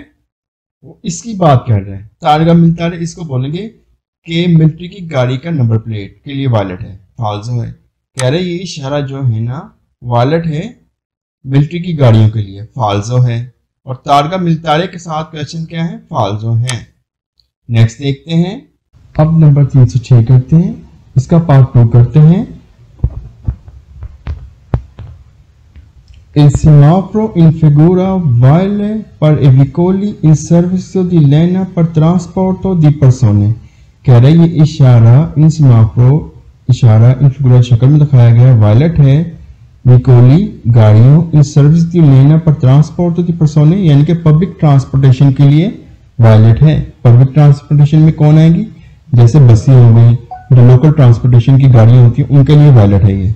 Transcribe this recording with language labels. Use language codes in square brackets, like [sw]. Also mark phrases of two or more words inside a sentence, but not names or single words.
[hi] वो इसकी बात कर रहे हैं [it] targa militare, [hi] इसको बोलेंगे कि मिलिट्री की गाड़ी का [en] number plate [hi] के लिए वायलेट है, फाल्सो है। कह रहे ये इशारा जो है ना वायलेट है मिलिट्री की गाड़ियों के लिए, फाल्सो है। और [it] targa militare [hi] के साथ क्वेश्चन क्या है, फाल्सो है। नेक्स्ट देखते हैं। अब नंबर 306 करते हैं, इसका पार्ट 2 करते हैं। [it] Il semaforo in figura vale per i veicoli in servizio di linea per trasporto di persone। [hi] कह रहे ये इशारा [it] in semaforo [hi] इशारा [it] in figura [hi] शक्ल में दिखाया गया वायलेट है विकोली गाड़ियों [it] in servizio di linea [hi] पर [it] trasporto di persone [hi] यानी कि [en] public transportation [hi] के लिए वायलेट है। [en] public transportation [hi] में कौन आएगी, जैसे बसें हो गई, जो [en] local transportation [hi] की गाड़ियां होती हैं उनके लिए वायलेट है ये।